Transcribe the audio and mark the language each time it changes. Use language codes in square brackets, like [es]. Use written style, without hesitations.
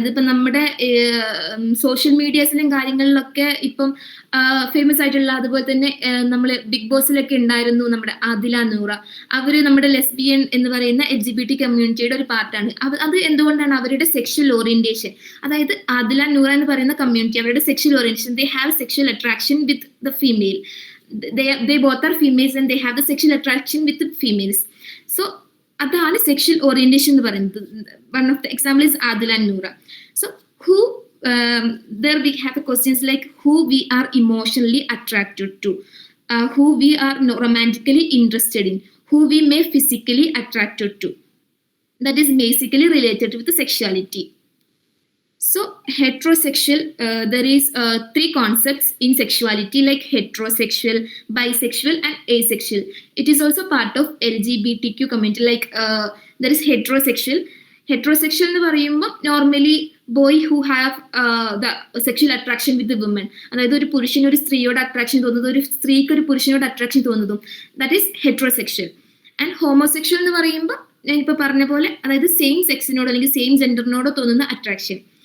[ml] ഇതിപ്പോൾ നമ്മുടെ സോഷ്യൽ മീഡിയാസിലും കാര്യങ്ങളിലൊക്കെ ഇപ്പം ഫേമസ് ആയിട്ടുള്ള, അതുപോലെ തന്നെ നമ്മൾ ബിഗ് ബോസിലൊക്കെ ഉണ്ടായിരുന്നു നമ്മുടെ ആദില നൂറ. അവര് നമ്മുടെ ലെസ്ബിയൻ എന്ന് പറയുന്ന LGBT കമ്മ്യൂണിറ്റിയുടെ ഒരു പാർട്ടാണ്. അത് എന്തുകൊണ്ടാണ്? അവരുടെ സെക്ഷൽ ഓറിയന്റേഷൻ, അതായത് ആദില നൂറ എന്ന് പറയുന്ന കമ്മ്യൂണിറ്റി, അവരുടെ sexual orientation, [en] They have sexual attraction with the female. They both are females and they have the sexual attraction with the females. So [ml] അതാണ് [en] sexual orientation [ml] എന്ന് പറയുന്നത്. [en] One of the example is Adila and Noora. സോ who there we have questions like who we are emotionally attracted to, who we are romantically interested in, who we may physically attracted to. That is basically related with the sexuality. So heterosexual, there is 3 concepts in sexuality, like heterosexual, bisexual and asexual. It is also part of LGBTQ community. Like there is heterosexual [ml] എന്ന് പറയുമ്പോൾ [en] Normally boy who have the sexual attraction with the woman. [ml] അതായത് ഒരു പുരുഷന് ഒരു സ്ത്രീയോട് attraction തോന്നുന്നതും ഒരു സ്ത്രീക്ക് ഒരു പുരുഷനോട് അട്രാക്ഷൻ തോന്നുന്നതും, [en] That is heterosexual. [ml] And homosexual എന്ന് പറയുമ്പോൾ ഞാനിപ്പോൾ പറഞ്ഞ പോലെ, അതായത് സെയിം സെക്സിനോടോ അല്ലെങ്കിൽ സെയിം ജെൻഡറിനോടോ തോന്നുന്ന അട്രാക്ഷൻ.